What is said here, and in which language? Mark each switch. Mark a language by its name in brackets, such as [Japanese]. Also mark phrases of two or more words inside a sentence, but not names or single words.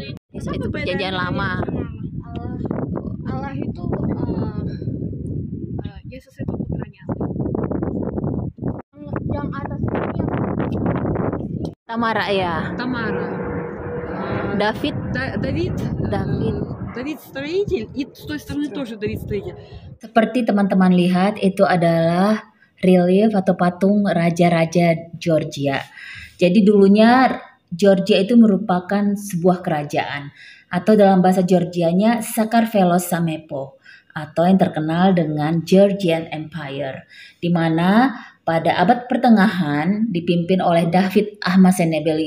[Indonesian] itu perjanjian lama. Allah itu Yesus itu putranya. Yang atas ini Tamara ya. Tamara. David. [Russian] Давид строитель, и с той стороны тоже Давид строитель. [Indonesian] Seperti teman-teman lihat, itu adalah relief atau patung raja-raja Georgia. Jadi dulunya Georgia itu merupakan sebuah kerajaan, atau dalam bahasa Georgianya [Georgian] საქართველოს სამეფო, [Indonesian] atau yang terkenal dengan Georgian Empire, di mana pada abad pertengahan dipimpin oleh David Ahmasenebeli.